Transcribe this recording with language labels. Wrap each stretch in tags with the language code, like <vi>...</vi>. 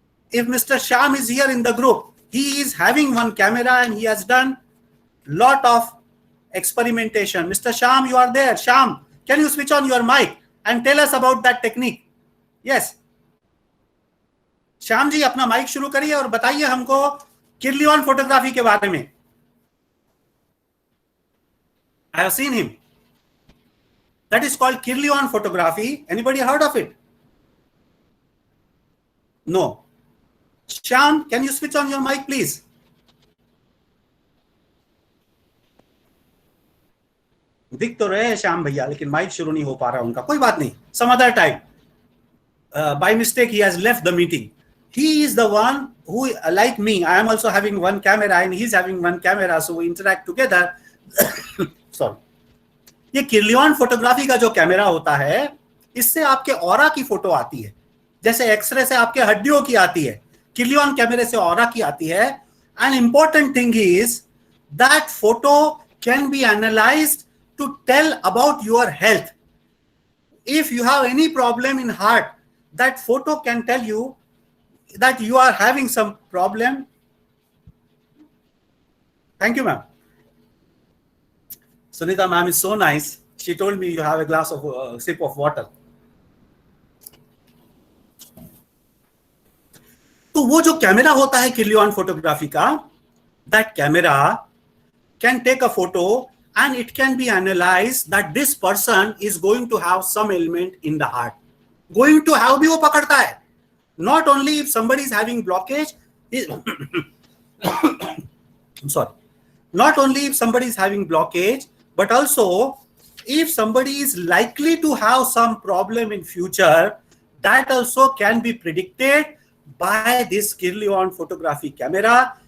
<en>If Mr. Shyam is here in the group, he is having one camera and he has done lot of experimentation. Mr. Shyam, you are there. Shyam, can you switch on your mic and tell us about that technique? Yes.</en> <hi>Shyam ji अपना mic शुरू करिए और बताइए हमको Kirlian photography के बारे में.</hi> <en>I have seen him. That is called Kirlian photography. Anybody heard of it? No. Shyam, can you switch on your mic, please?</en> <hi>दिख तो रहे हैं श्याम भैया, लेकिन माइक शुरू नहीं हो पा रहा उनका. कोई बात नहीं,</hi> <en>some other time. By mistake he has left the meeting. He is the one who, like me, I am also having one camera and he's having one camera, so we interact together. Sorry.</en> <hi>ये Kirlian photography का जो camera होता है, इससे आपके aura की photo आती है, जैसे एक्सरे से आपके हड्डियों की आती है, किर्लियन कैमरे से ऑरा की आती है.</hi> <en>An important thing is that photo can be analysed to tell about your health. If you have any problem in heart, that photo can tell you that you are having some problem. Thank you, ma'am. Sunita ma'am is so nice. She told me you have a glass of sip of water.</en> <hi>तो वो जो camera होता है Kirlian photography का,</hi> <en>that camera can take a photo and it can be analyzed that this person is going to have some ailment in the heart. Going to have</en> <hi>भी वो पकड़ता है.</hi> <en>Not only if somebody is having blockage, I'm sorry. Not only if somebody is having blockage, but also if somebody is likely to have some problem in future, that also can be predicted by this Kirlian photography camera.</en>